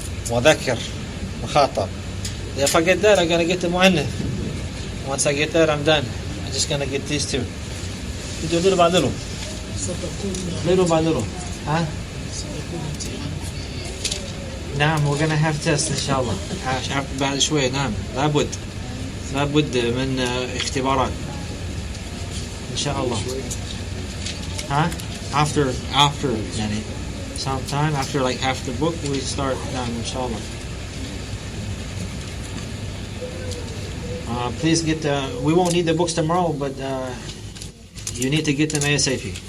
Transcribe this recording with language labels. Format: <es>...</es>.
<ar>مذكر مخاطب.</ar> <en>If I get that, I'm going to get the mu'annith. Once I get that, I'm done. I'm just going to get these two. We do little by little. Huh? نعم, we're going to have tests inshallah.</en> <ar>بعد شوي. نعم, لابد من اختبارات inshallah. Huh?</ar> <en>After يعني sometime after like half the book we start. نعم, inshallah. Please get we won't need the books tomorrow, but you need to get them ASAP.</en>